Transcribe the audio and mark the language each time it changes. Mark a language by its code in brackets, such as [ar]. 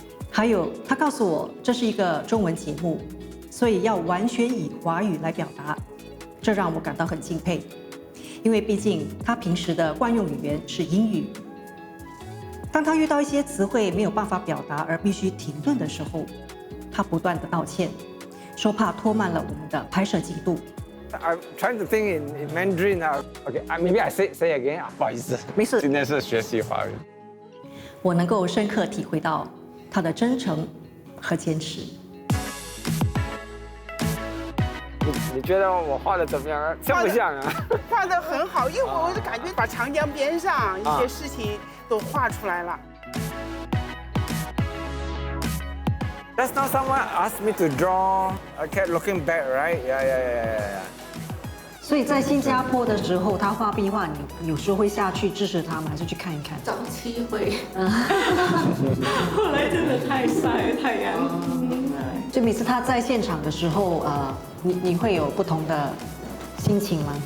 [zh] 还有，他告诉我这是一个中文节目，所以要完全以华语来表达，这让我感到很敬佩，因为毕竟他平时的惯用语言是英语。当他遇到一些词汇没有办法表达而必须停顿的时候，他不断地道歉，说怕拖慢了我们的拍摄进度。 [en] I'm trying to think in Mandarin now. Okay, maybe I say again. [zh] 不好意思，没事。今天是学习华语。我能够深刻体会到他的真诚和坚持。你觉得我画的怎么样啊？像不像啊？画得很好，因为我就感觉把长江边上一些事情都画出来了。 [en] Just now someone asked me to draw a cat looking back, right? Yeah. [zh] 所以在新加坡的时候，他画壁画，你有时候会下去支持他吗？还是去看一看？早期会，后来真的太晒太阳。就每次他在现场的时候，你会有不同的心情吗？